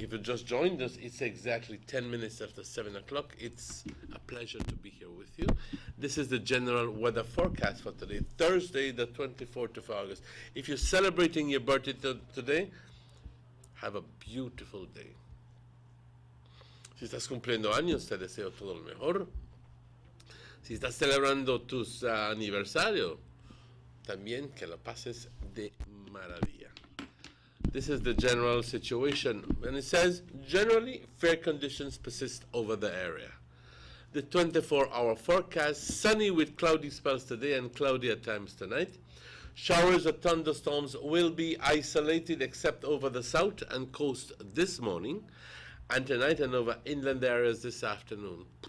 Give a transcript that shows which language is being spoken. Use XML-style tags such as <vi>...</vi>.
<en>If you just joined us, it's exactly 10 minutes after 7 o'clock. It's a pleasure to be here with you. This is the general weather forecast for today, Thursday, the 24th of August. If you're celebrating your birthday today, have a beautiful day.</en> <es>Si estás cumpliendo años, te deseo todo lo mejor. Si estás celebrando tus aniversarios, también que lo pases de maravilla.</es> <en>This is the general situation. And it says, generally, fair conditions persist over the area. The 24-hour forecast, sunny with cloudy spells today and cloudy at times tonight. Showers or thunderstorms will be isolated except over the south and coast this morning, and tonight and over inland areas this afternoon.</en>